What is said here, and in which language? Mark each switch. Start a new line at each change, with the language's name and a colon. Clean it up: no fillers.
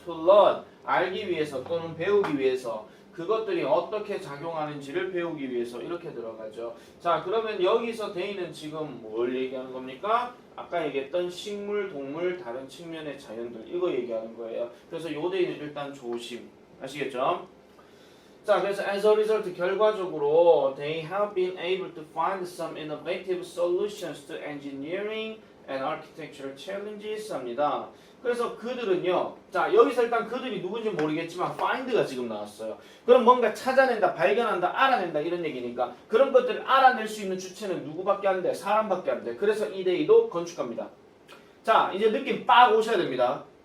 English: to learn
Korean: 알기 위해서 또는 배우기 위해서 그것들이 어떻게 작용하는지를 배우기 위해서 이렇게 들어가죠. 자, 그러면 여기서 they는 지금 뭘 얘기하는 겁니까? 아까 얘기했던 식물, 동물, 다른 측면의 자연들 이거 얘기하는 거예요. 그래서 요 they는 일단 조심. 아시겠죠? 자, 그래서
English: as a result
Korean: 결과적으로
English: they have been able to find some innovative solutions to engineering and architectural challenges
Korean: 합니다. 그래서 그들은요. 자, 여기서 일단 그들이 누군지 모르겠지만 find가 지금 나왔어요. 그럼 뭔가 찾아낸다, 발견한다, 알아낸다 이런 얘기니까 그런 것들을 알아낼 수 있는 주체는 누구밖에 안 돼? 사람밖에 안 돼. 그래서 이 데이도 건축가입니다. 자, 이제 느낌 빡 오셔야 됩니다.